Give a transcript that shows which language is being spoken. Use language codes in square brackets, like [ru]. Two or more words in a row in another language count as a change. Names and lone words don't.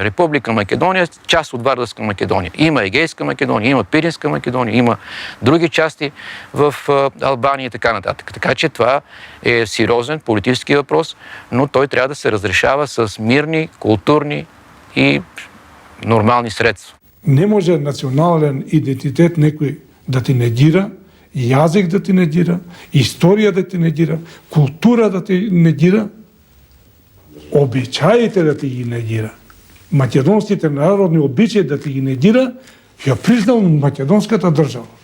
[bg] Република Македония е част от Вардарска Македония. Има Егейска Македония, има Пиринска Македония, има други части в Албания и така нататък. Така че това е сериозен политически въпрос, но той трябва да се разрешава с мирни, културни и нормални средства. [mk] Не може национален идентитет некој да ти негира, јазик да ти негира, историја да ти негира, култура да ти негира, обичаите да ти ги негира. Македонските народни обичаи да ти ги негира, ја признал македонската држава.